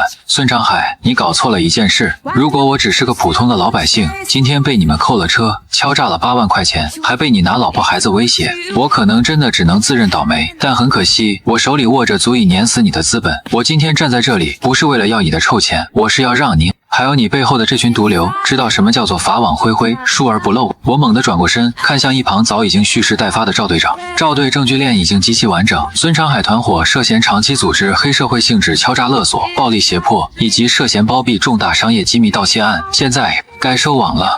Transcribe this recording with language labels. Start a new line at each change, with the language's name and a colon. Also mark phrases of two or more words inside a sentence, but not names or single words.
Chinese: 孫長海，你搞錯了一件事，如果我只是個普通的老百姓，今天被你們扣了車，敲詐了8萬塊錢，還被你拿老婆孩子威脅，我可能真的只能自認倒霉。但很可惜，我手裡握着足以碾死你的資本。我今天站在這裡，不是為了要你的臭錢，我是要讓您還有你背後的這群毒瘤知道什麼叫做法網恢恢，疏而不漏。我猛地轉過身，看向一旁早已經蓄勢待發的趙隊長。趙隊證據鏈已經極其完整，孫長海團夥涉嫌長期組織黑社會性質敲詐勒索、暴力脅迫，以及涉嫌包庇重大商業機密盜竊案，現在該收網了。